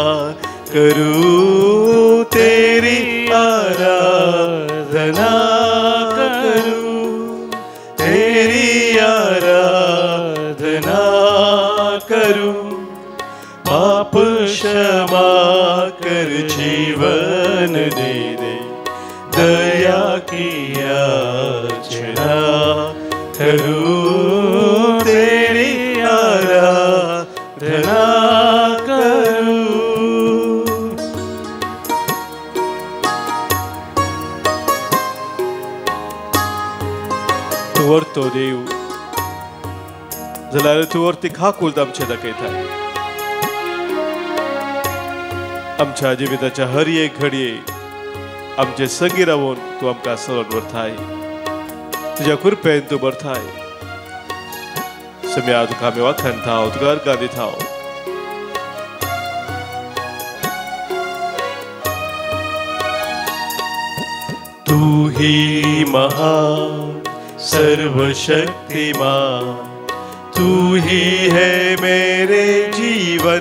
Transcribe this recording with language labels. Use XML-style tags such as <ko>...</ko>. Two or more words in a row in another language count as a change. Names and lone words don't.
<hi>करूं तेरी आराधना करूं तेरी आराधना करूं पाप क्षमा कर जीवन दे दे दया की याचना करूं तेरी आराधना करूं</hi> <kok>तू वर्तो देव जाल्यार तू वर्ती खाकुल्त आमचे दाखयता आमच्या जिविताच्या हर एक घडये आमचे संगी रावून तू आमकां सलोन व्हरताय तुज्या कृपेन तू भरताय सम्या तुका आमी वाखाणटाव तुका अर्गां दिताव</kok> <hi>तू ही महान सर्वशक्तिमान तू ही है मेरे जीवन</hi>